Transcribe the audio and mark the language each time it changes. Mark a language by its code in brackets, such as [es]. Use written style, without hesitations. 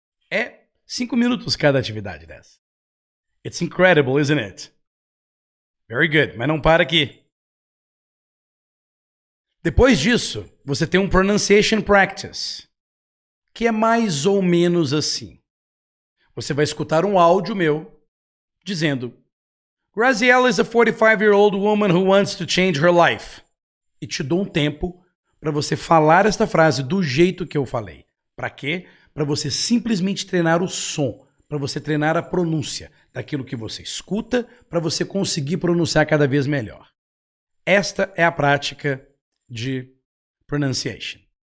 [pt] É 5 minutos cada atividade dessa. [en] It's incredible, isn't it? Very good, [pt] mas não para aqui. Depois disso, você tem um pronunciation practice, que é mais ou menos assim. Você vai escutar um áudio meu dizendo [en] Graziella is a 45-year-old woman who wants to change her life. [pt] E te dou um tempo para você falar esta frase do jeito que eu falei. Para quê? Para você simplesmente treinar o som, para você treinar a pronúncia daquilo que você escuta, para você conseguir pronunciar cada vez melhor. Esta é a prática de pronunciation.